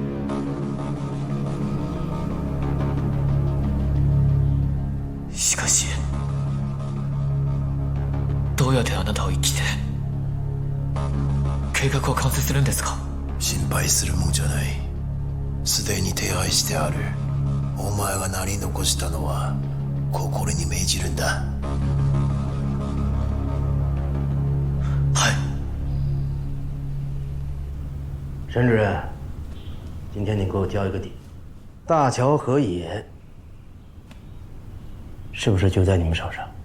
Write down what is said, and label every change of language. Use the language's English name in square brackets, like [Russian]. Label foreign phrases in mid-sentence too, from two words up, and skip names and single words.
[Japanese] しかしどうやってあなたを生きて計画を完成するんですか。心配するもんじゃない。すでに手配してある。お前がなり残したのは心に銘じるんだ。 [Chinese] 沈主任，今天你给我交一个底，大乔和野是不是就在你们手上？